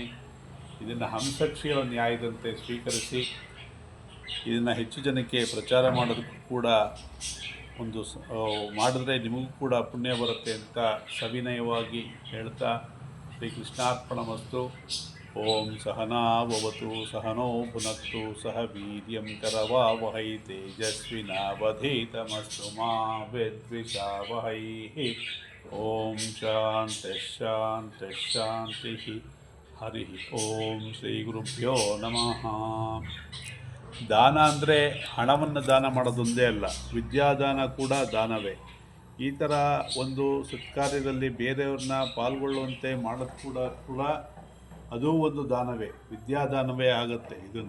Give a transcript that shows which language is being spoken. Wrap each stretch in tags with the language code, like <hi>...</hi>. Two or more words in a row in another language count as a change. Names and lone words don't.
<kn>ಇದನ್ನು ಹಂಸಕ್ಷೀರ ನ್ಯಾಯದಂತೆ ಸ್ವೀಕರಿಸಿ ಇದನ್ನು ಹೆಚ್ಚು ಜನಕ್ಕೆ ಪ್ರಚಾರ ಮಾಡೋದಕ್ಕೂ ಕೂಡ ಒಂದು ಮಾಡಿದ್ರೆ ನಿಮಗೂ ಕೂಡ ಪುಣ್ಯ ಬರುತ್ತೆ ಅಂತ ಸವಿನಯವಾಗಿ ಹೇಳ್ತಾ, ಶ್ರೀಕೃಷ್ಣಾರ್ಪಣಮಸ್ತು.</kn> <sa>ಓಂ ಸಹನಾವವತು ಸಹನೋ ಭುನಕ್ತು ಸಹ ವೀರ್ಯಂ ಕರವಾವಹೈ ತೇಜಸ್ವಿನಾವಧೀತಮಸ್ತು ಮಾ ವಿದ್ವಿಷಾವಹೈ. ಓಂ ಶಾಂತಿ ಹರಿ ಓಂ. ಶ್ರೀ ಗುರುಭ್ಯೋ ನಮಃ.</sa> <kn>ದಾನ ಅಂದರೆ ಹಣವನ್ನು ದಾನ ಮಾಡೋದೊಂದೇ ಅಲ್ಲ, ವಿದ್ಯಾದಾನ ಕೂಡ ದಾನವೇ. ಈ ಥರ ಒಂದು ಸತ್ಕಾರ್ಯದಲ್ಲಿ ಬೇರೆಯವ್ರನ್ನ ಪಾಲ್ಗೊಳ್ಳುವಂತೆ ಮಾಡೋದು ಕೂಡ ಅದೂ ಒಂದು ದಾನವೇ, ವಿದ್ಯಾದಾನವೇ ಆಗುತ್ತೆ ಇದನ್ನು.</kn>